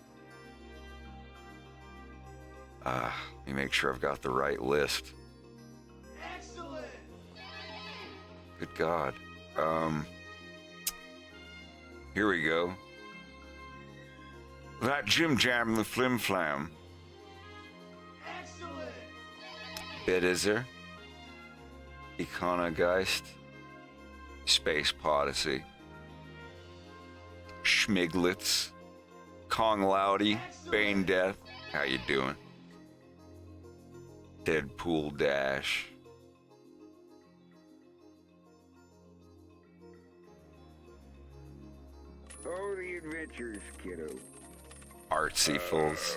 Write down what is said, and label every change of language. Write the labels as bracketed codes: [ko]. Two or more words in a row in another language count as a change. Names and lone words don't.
[en] Let me make sure I've got the right list. Excellent. Good God. Here we go. That Jim Jam the Flim Flam. Excellent. Bedizer. Econogeist. Space Podyssey. Schmiglitz. Kong Loudy. Bane Death. How you doing? Deadpool Dash. Oh, the adventures, kiddo. Artsy Fools.